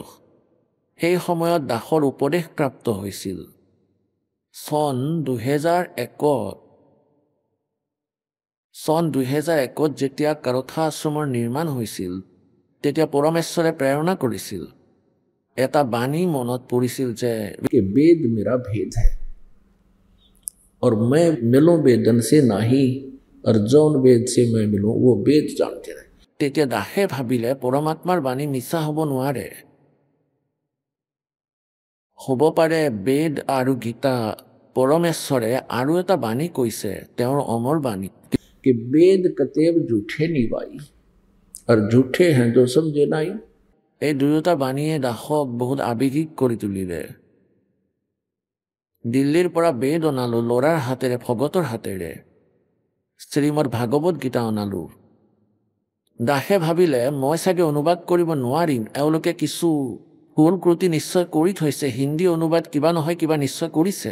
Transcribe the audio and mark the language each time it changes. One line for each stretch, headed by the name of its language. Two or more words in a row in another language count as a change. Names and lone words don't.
Assamese: সেই সময়ত দাসৰ উপদেশ প্ৰাপ্ত হৈছিল। চন 2001 যেতিয়া কাৰথা আশ্ৰমৰ নিৰ্মাণ হৈছিল, তেতিয়া পৰমেশ্বৰে প্ৰেৰণা কৰিছিল। এটা বাণী মনত পৰিছিল যে
Hindi: कि वेद मेरा भेद है और मैं मिलूं वेदन से नहीं, और जौन वेद से मैं मिलूं वो वेद जानते रहे।
Assamese: তেতিয়া দাসে ভাবিলে পৰমাত্মাৰ বাণী মিছা হ'ব নোৱাৰে। হ'ব পাৰে বেদ আৰু গীতা পৰমেশ্বৰে আৰু এটা বাণী কৈছে, তেওঁৰ অমৰ বাণী।
Hindi: कि वेद कतेब झूठे नहीं भाई, और झूठे हैं जो समझे नहीं।
Assamese: এই দুয়োটা বাণীয়ে দাসক বহুত আৱেগিক কৰি তুলিলে। দিল্লীৰ পৰা বেদ অনালো ল'ৰাৰ হাতেৰে, ভগতৰ হাতেৰে। শ্ৰীমদ ভাগৱত গীতা অনালো। দাসে ভাবিলে মই চাগে অনুবাদ কৰিব নোৱাৰিম, এওঁলোকে কিছু ভুল ক্ৰুটি নিশ্চয় কৰি থৈছে, হিন্দী অনুবাদ কিবা নহয় কিবা নিশ্চয় কৰিছে।